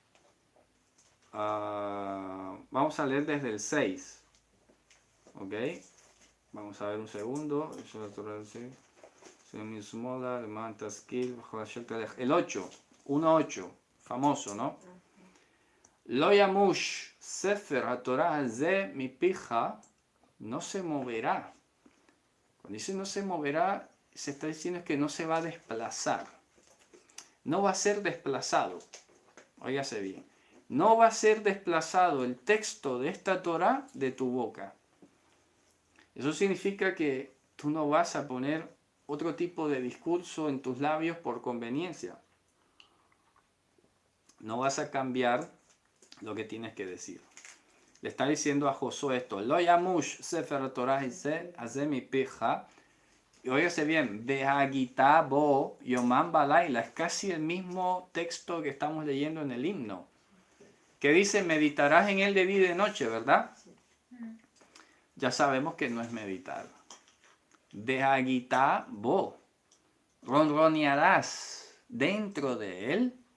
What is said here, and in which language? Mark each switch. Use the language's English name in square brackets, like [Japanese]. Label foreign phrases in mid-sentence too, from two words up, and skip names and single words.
[Spanish] vamos a leer desde el 6. Ok. Vamos a ver un segundo. El 8. 1.8. Famoso, ¿no? [Hebrew] לא ימוש ספר התורה הזה מפיך. [Spanish] No se moverá. Cuando dice no se moverá, se está diciendo que no se va a desplazar. No va a ser desplazado. Óigase bien. No va a ser desplazado el texto de esta Torá de tu boca. Eso significa que tú no vas a poner otro tipo de discurso en tus labios por conveniencia. No vas a cambiar lo que tienes que decir. Le está diciendo a Josué esto. [Hebrew] לא ימוש ספר תורה הזה מפיך. [Spanish] Y óigase bien. [Hebrew] והגית בו יומם ולילה. [Spanish] Es casi el mismo texto que estamos leyendo en el himno. Que dice, meditarás en él de día y de noche, ¿verdad? Ya sabemos que no es meditar. [Hebrew] והגית בו. [Spanish] Ronronearás dentro de él.